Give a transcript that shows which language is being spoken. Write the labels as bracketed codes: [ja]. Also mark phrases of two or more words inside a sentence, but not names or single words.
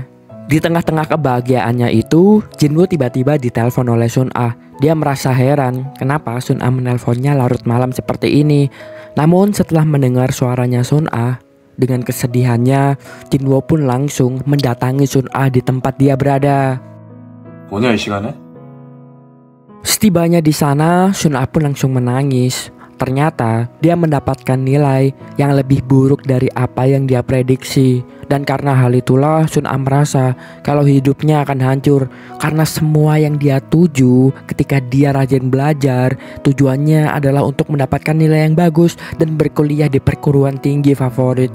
[id] Di tengah-tengah kebahagiaannya itu, Jinwoo tiba-tiba ditelepon oleh Sun Ah. Dia merasa heran kenapa Sun Ah menelponnya larut malam seperti ini. Namun setelah mendengar suaranya Sun Ah, dengan kesedihannya, Jinwoo pun langsung mendatangi Sun Ah di tempat dia berada. [ko] 뭐냐 이 시간에? [id] Setibanya di sana, Sun Ah pun langsung menangis. Ternyata dia mendapatkan nilai yang lebih buruk dari apa yang dia prediksi. Dan karena hal itulah Sun Ah merasa kalau hidupnya akan hancur. Karena semua yang dia tuju ketika dia rajin belajar, tujuannya adalah untuk mendapatkan nilai yang bagus dan berkuliah di perguruan tinggi favorit.